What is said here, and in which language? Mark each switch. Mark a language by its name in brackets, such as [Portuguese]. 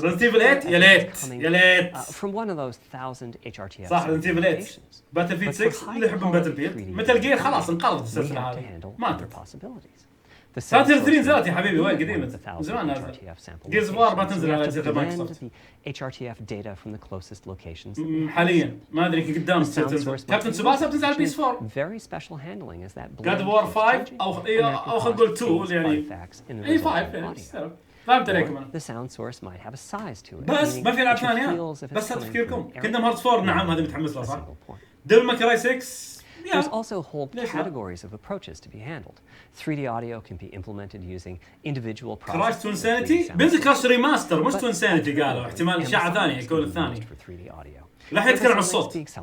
[Arabic] Resident Evil 8 يا ليت [English] from one of those 1000 HRTF [Arabic] صح Resident Evil 8 Battlefield 6 اللي يحبون Battlefield Metal Gear خلاص انقرضت السلسلة هذه ماتت. ساتر 3 نزلت يا حبيبي وين قديمة من زمان نازل. Gears of War ما تنزل على أجهزة مايكروسوفت [English] HRTF data from the closest locations. [Arabic] حاليا ما أدري كيف قدام تنزل. كابتن سوباسا بتنزل على PS 4. [English] Very special handling is that [Arabic] God of War 5 أو خلينا نقول 2 يعني أي 5 يعني فهمت عليكم أنا. [English] The sound source might have a size to it. [Arabic] بس ما في ألعاب ثانية. بس تفكيركم كيندم هارتس 4 نعم هذه متحمس لها صح. ديفل ماي كراي 6. [English] There's also whole categories of approaches to be handled. 3D audio can be implemented using individual processes. [Arabic] Crash to Insanity بنزل كراش ريماستر مش تو انسانيتي قالوا احتمال إشاعة ثانية يكون الثاني. الحين يتكلم عن الصوت.